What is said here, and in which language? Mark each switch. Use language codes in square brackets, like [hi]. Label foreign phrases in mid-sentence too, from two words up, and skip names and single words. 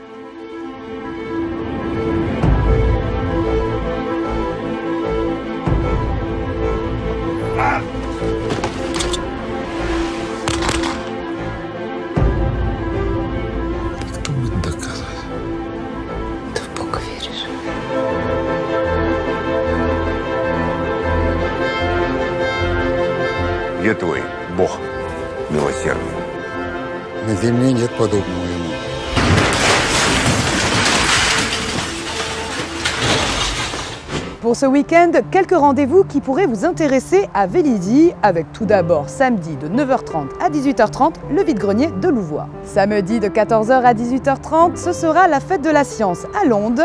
[ru] Кто будет доказывать? Ты в Бога веришь? Где твой Бог милосердный? На земле нет подобного ему. [fr] Pour ce week-end, quelques rendez-vous qui pourraient vous intéresser à Vélizy, avec tout d'abord samedi de 9h30 à 18h30, le vide-grenier de Louvois. Samedi de 14h à 18h30, ce sera la fête de la science à Londe.